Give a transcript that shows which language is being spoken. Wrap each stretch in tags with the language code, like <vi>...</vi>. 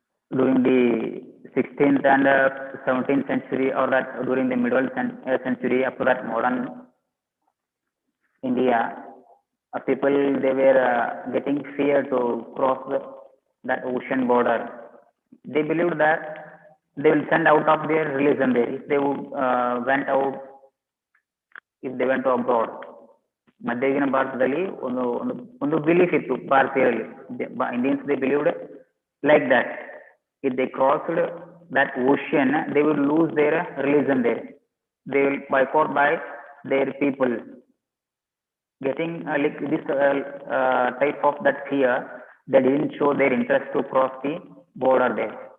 <en>During the 16th and 17th century, or that during the middle century, up to that modern India, people, they were getting fear to cross that ocean border. They believed that they will send out of their religion there if they went out, if they went to abroad.</en> <kn>ಮಧ್ಯಯುಗೀನ ಭಾರತದಲ್ಲಿ ಒಂದು belief ಇತ್ತು ಭಾರತೀಯರಲ್ಲಿ.</kn> <en>Indians they believed like that if they crossed that ocean, they will lose their religion there. They will boycott by their people. Getting like this type of that fear, they didn't show their interest to cross the border there.</en>